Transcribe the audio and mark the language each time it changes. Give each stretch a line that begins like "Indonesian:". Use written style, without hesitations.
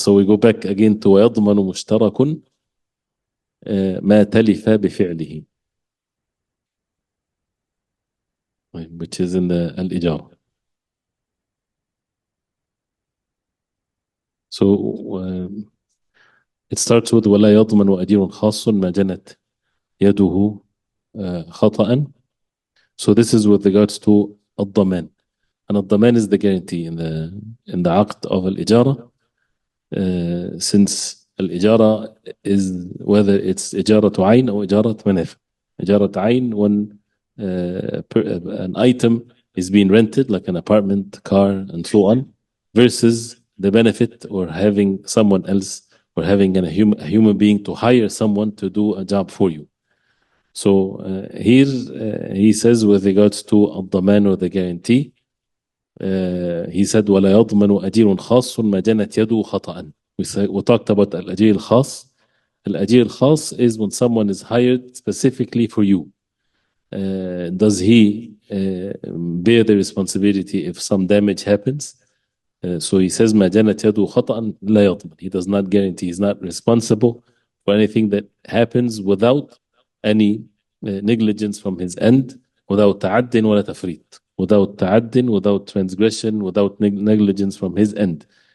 English: So we go back again to
Arabic: ويضمن مشترك ما تلف بفعله,
English: which is in the الإجارة. So it starts with
Arabic: ولا يضمن أجير خاص ما جنت يده خطأ.
English: So this is with regards to الضمان, and الضمان is the guarantee in the عقد of الإجارة. Since
Arabic: الإجارة
English: is whether it's
Arabic: إجارة عين أو إجارة منافع.
English: إجارة عين when an item is being rented, like an apartment, car, and so on, versus the benefit or having someone else or having a human being to hire someone to do a job for you. So here he says with regards to الضمان or the guarantee, he said
Arabic: ولا يضمن أجير خاص ما جنت يده خطأ.
English: We talked about الأجير الخاص. الأجير الخاص is when someone is hired specifically for you. Does he bear the responsibility if some damage happens? So he says
Arabic: ما جنت يده خطأ لا يضمن.
English: He does not guarantee. He's not responsible for anything that happens without any negligence from his end, without
Arabic: تعد ولا تفريط,
English: without تعد, without transgression, without negligence from his end.